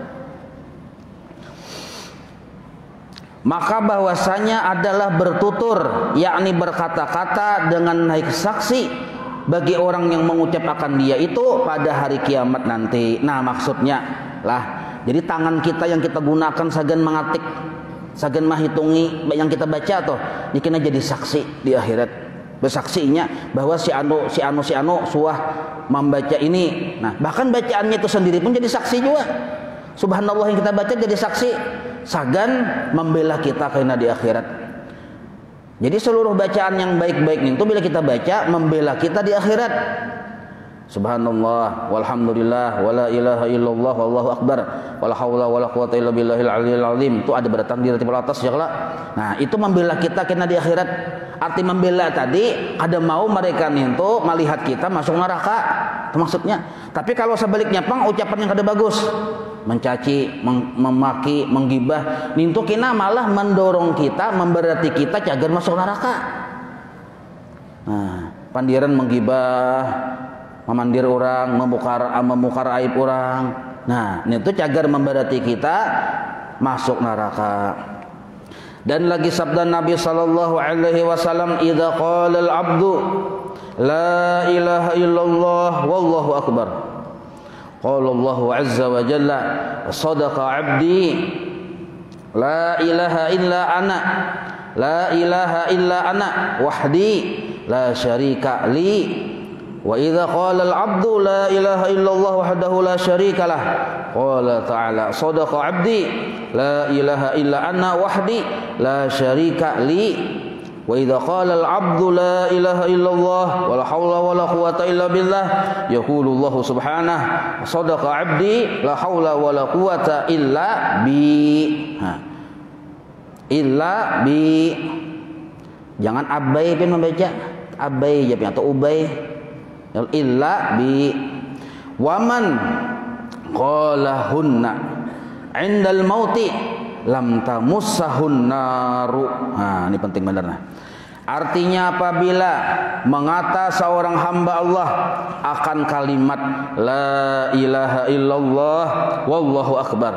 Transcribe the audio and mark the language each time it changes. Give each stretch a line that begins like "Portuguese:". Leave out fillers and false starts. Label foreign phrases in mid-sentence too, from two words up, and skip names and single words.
Malay: Maka bahwasanya adalah bertutur, yakni berkata-kata dengan naik saksi bagi orang yang mengucapkan dia itu pada hari kiamat nanti.
Banjar: Nah maksudnya lah, jadi tangan kita yang kita gunakan sagan mengatik, sagan menghitungi yang kita baca tuh, dikena jadi saksi di akhirat. Bersaksinya bahwa si anu suah membaca ini.
Indonesian: Nah bahkan bacaannya itu sendiri pun jadi saksi juga. Subhanallah yang kita baca jadi saksi, sagan membela kita karena di akhirat. Jadi seluruh bacaan yang baik-baik itu bila kita baca membela kita di akhirat.
Arabic: سبحان الله والحمد لله ولا إله إلا الله والله أكبر ولا حول ولا قوة إلا بالله العلي العظيم.
Indonesian: Itu ada beratan di atas ya kelak. Nah, itu membela kita kena di akhirat. Arti membela tadi ada mau mereka itu melihat kita masuk neraka. Itu maksudnya. Tapi kalau sebaliknya pang ucapan yang kada bagus, mencaci, memaki, menggibah, itu kena malah mendorong kita, memberati kita cagar masuk neraka.
Banjar: Nah, pandiran menggibah, memandir orang, memukar aib orang.
Indonesian: Nah, itu cagar memberati kita masuk neraka. Dan lagi sabda Nabi
Arabic: صلى الله عليه وسلم, "إذا قال العبد لا إله إلا الله والله أكبر." قال الله عز وجل، "صدق عبدي لا إله إلا أنا لا إله إلا أنا وحدي لا شريك لي." وإذا قال العبد لا إله إلا الله وحده لا شريك له، قال تعالى، "صدق عبدي لا إله إلا أنا وحدي لا شريك لي." وإذا قال العبد لا إله إلا الله ولا حول ولا قوة إلا بالله، يقول الله سبحانه، "صدق عبدي لا حول ولا قوة إلا بي." إلا بي.
Indonesian: Jangan abai pun membaca, abai ya atau ubay.
Arabic: إلا بي. ومن قالهن عند الموت لم تمسه النار.
Indonesian: Nah, ini penting benar nah. Artinya apabila mengata seorang hamba Allah akan kalimat
Arabic: لا إله إلا الله والله أكبر.